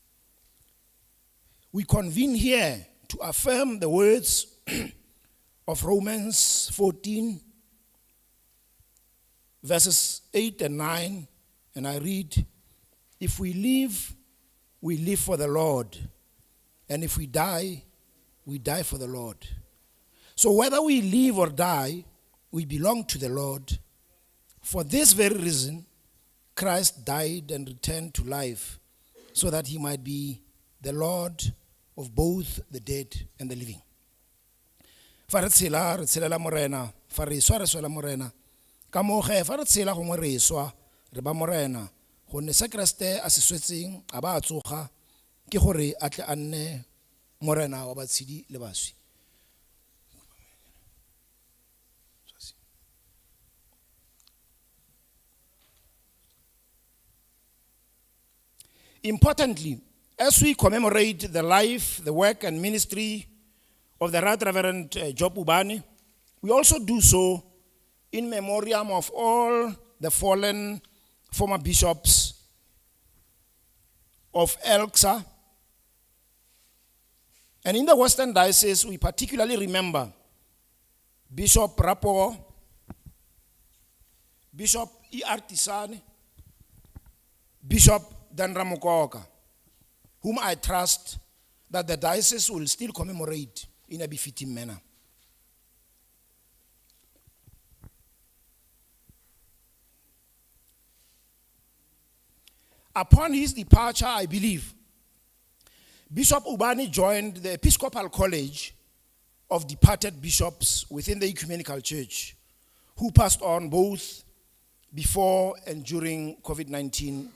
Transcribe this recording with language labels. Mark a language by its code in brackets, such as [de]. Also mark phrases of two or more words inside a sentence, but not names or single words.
[en] We convene here to affirm the words of Romans 14, verses 8 and 9, and I read, "If we live for the Lord, and if we die for the Lord." So whether we live or die, we belong to the Lord. For this very reason, Christ died and returned to life, so that he might be the Lord of both the dead and the living. [tn] Fa re tshelela morena, fa re swa re swela morena. Ka mo ge fa re tshela gongwe re swa re ba morena, gonne se Kriste a se swetseng a ba a tsoga ke gore a tle a nne morena wa batshedi le baswi. [en] Importantly, as we commemorate the life, the work, and ministry of the Right Reverend Job Ubani, we also do so in memoriam of all the fallen former bishops of Elksa. And in the Western Diocese, we particularly remember Bishop Rapo, Bishop E.R. Tisane, Bishop Dan Ramokoka, whom I trust that the diocese will still commemorate in a befitting manner. Upon his departure, I believe, Bishop Ubani joined the Episcopal College of departed bishops within the Ecumenical Church, who passed on both before and during COVID-19 period.